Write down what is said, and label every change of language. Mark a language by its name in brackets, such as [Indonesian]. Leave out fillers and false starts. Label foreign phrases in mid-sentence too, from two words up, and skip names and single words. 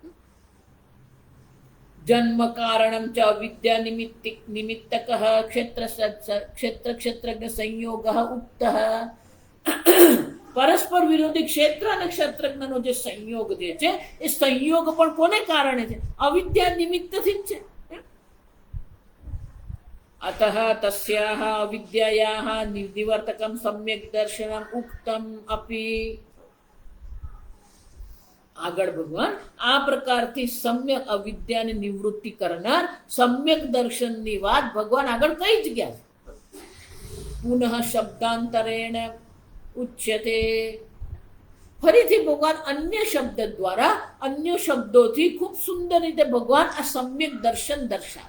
[Sanskrit] जन्म कारणम च अविद्या निमित्तक क्षेत्र क्षेत्रज्ञ संयोग उक्त. [Gujarati] પરસ્પર વિરોધી ક્ષેત્ર અને ક્ષેત્રજ્ઞનો જે સંયોગ જે છે એ સંયોગ પણ કોને કારણે છે? અવિદ્યા નિમિત્તથી જ છે. [Sanskrit] अतः तस्याः अविद्यायाः निवर्तकं सम्यक् दर्शनम उक्तम अपि. [Gujarati] આગળ ભગવાન આ પ્રકારથી સમ્યક અવિદ્યાની નિવૃત્તિ કરનાર સમ્યક દર્શનની વાત ભગવાન આગળ કહી જ ગયા છે. [Sanskrit] पुनः शब्दांतरेण उच्यते. [Gujarati] ફરીથી ભગવાન અન્ય શબ્દ દ્વારા, અન્ય શબ્દોથી ખૂબ સુંદર રીતે ભગવાન આ સમ્યક દર્શન દર્શાવે.